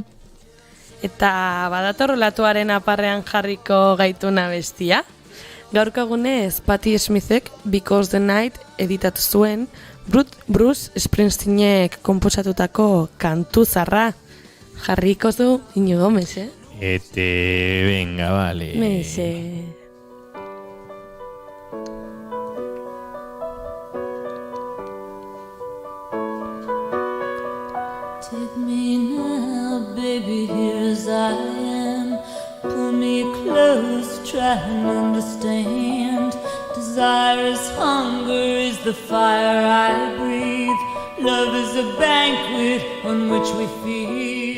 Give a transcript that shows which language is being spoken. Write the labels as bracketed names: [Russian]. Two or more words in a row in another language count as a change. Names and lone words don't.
[Basque] Eta badator olatuaren aparrean jarriko gaituna bestia. Gaurko egunez Patti Smithek Because the Night editatu zuen Bruce Springsteenek konposatutako kantu zarra. Jarriko zu Iñigo Mese. [Spanish] Venga, vale. [Basque] Mese. [English] Take me now, baby, here as I am. Pull me close, try and understand. Desire is hunger, is the fire I breathe. Love is a banquet on which we feed.